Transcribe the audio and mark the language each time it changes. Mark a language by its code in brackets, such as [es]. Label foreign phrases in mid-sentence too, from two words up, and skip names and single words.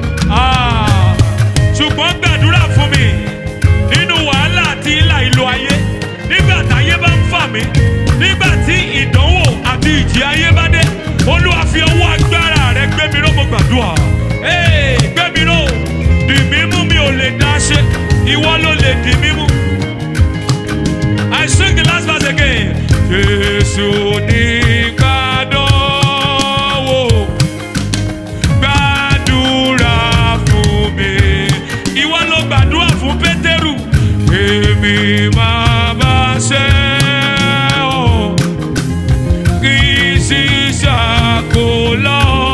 [yo] Ah, ṣùgbọ́n gbàdúrà fún mi nínú wàhálà àti ìlà ìlò ayé. Nígbà táyé bá ń fà mí, nígbà tí ìdánwò àti ìjì ayé bá dé, Olúwa fi ọwọ́ agbára rẹ gbé mi ró, mo gbàdúrà. Hey, gbé mi ró, dì mí mú, mi ò lè dá ṣe, ìwọ ló lè dì mí mú. [en] I sing the last verse again. [yo] Jésù ní kádánwò, gbàdúrà fún mi. Ìwọ ló gbàdúrà fún Pétérù. Èmi máa bá ṣe ọ́, kì í sì ṣàkólọ́.